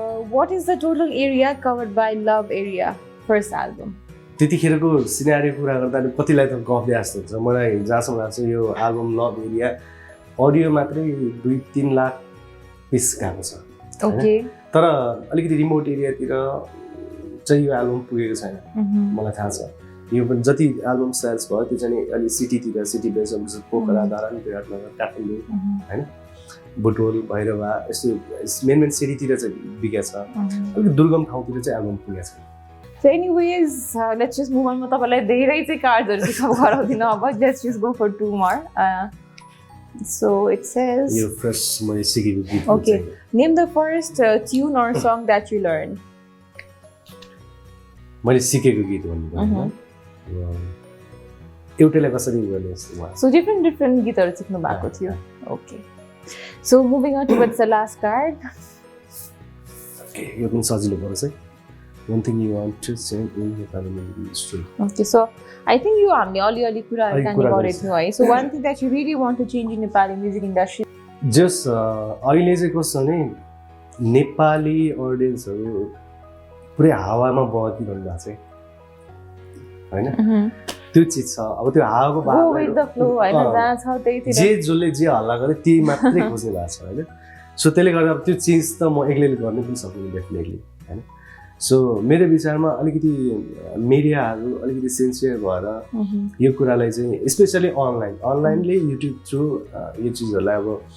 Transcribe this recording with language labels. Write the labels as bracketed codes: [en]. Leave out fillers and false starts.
[en] What is the total area covered by Love Area first album? [ne] त्यतिखेरको scenario कुरा गर्दा कतिलाई त गफ दिए जस्तो हुन्छ. मलाई जहाँसम्म लाग्छ यो एल्बम लभ एरिया अडियो मात्रै 2-3 लाख पिस गएको छ. [en] okay, [ne] तर अलिकति रिमोट एरियातिर चाहिँ यो एल्बम पुगेको छैन, मलाई थाहा छ. यो पनि जति एल्बम सेल्स भयो त्यो चाहिँ अलि सिटीतिर सिटी बेस पोखरा धरान विराटनगर काठमाडौँ होइन बुटोल भैरवा यस्तो मेन सिटीतिर चाहिँ बिकेको छ अलिक दुर्गम ठाउँतिर चाहिँ एल्बम पुगेको छ [en] So anyways, let's just move on. [ne] म तपाईलाई धेरै चाहिँ कार्ड्सहरु दिखाउ गराउँदिन अब. [en] Let's just go for 2 more. So it says [ne] यो फर्स्ट मैले सिकेको गीत [en] Okay. Name the first tune or song that you learned. [ne] मैले सिकेको गीत भन्नु एउटैलाई कसरी गर्ने जस्तो भयो So different गीतहरु सिक्नु भएको थियो. [en] Okay. So moving on towards the last card. [ne] Okay यो पनि सजिलो पर्छ है [en] One thing you want to say in Nepali music industry. Okay, so I think you [ne] हामीले अलि कुराहरु जान्ने गरेको थियौ है. [en] So one thing that you really want to change in Nepali music industry. [ne] Just अहिले चाहिँ कस्तो भने नेपाली ऑडियन्सहरु पुरै हावामा बगिरहनु भएको छ हैन त्यो चीज छ अब त्यो हावाको [en] Go with the flow [ne] हैन जहाँ छ त्यहीतिर जे जसले जे हल्ला गरे त्यही मात्रै खोज्ने भएको छ हैन सो त्यसले गर्दा अब त्यो चीज त म एक्लैले गर्ने पनि सक्दिनँ डेफिनेटली हैन सो मेरो विचारमा अलिकति मिडियाहरु अलिकति सिन्सियर भएर यो कुरालाई चाहिँ स्पेशली अनलाइनले युट्युब थ्रु यो चीजहरुलाई अब